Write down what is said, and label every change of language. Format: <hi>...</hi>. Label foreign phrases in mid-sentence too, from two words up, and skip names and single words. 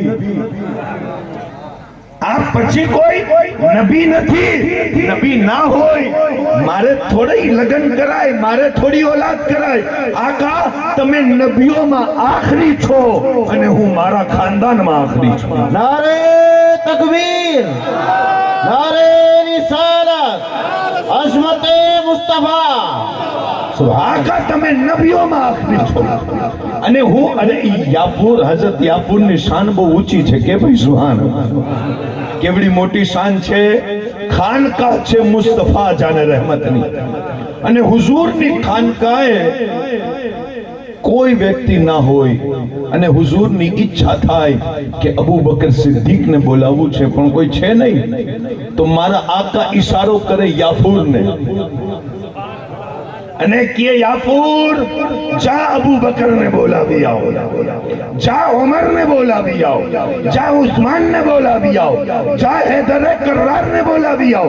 <gu>આપ પછી કોઈ નબી નથી. નબી ના હોય મારે થોડી લગન કરાય, મારે થોડી ઓલાદ કરાય. આકા, તમે નબીઓમાં આખરી છો અને હું મારા ખાનદાનમાં આખરી છું.</gu> <hi>नारे तकबीर, नारे रिसालत, अज़मते मुस्तफा.</hi> <gu>આકા, તમે નબીઓમાં આખરી છો અને હું. અને યાફૂર, હઝરત યાફૂરની શાન બહુ ઊંચી છે કે ભાઈ સુહાન, કેવડી મોટી શાન છે. ખાનકાહ છે મુસ્તફા જાને રહેમતની. અને હુઝુરની ખાનકાહે કોઈ વ્યક્તિ ના હોય અને હુઝુરની ઈચ્છા થાય કે અબુ બકર સિદ્દીકને બોલાવવું છે પણ કોઈ છે નહીં, તો મારા આકા ઈશારો કરે યાફૂરને અને કે યાફૂર, જા અબુ બકરને બોલાવી આવો, જા ઉમરને બોલાવી આવો, જા ઉસ્માનને બોલાવી આવો, જા હૈદર કર્રારને બોલાવી આવો.</gu>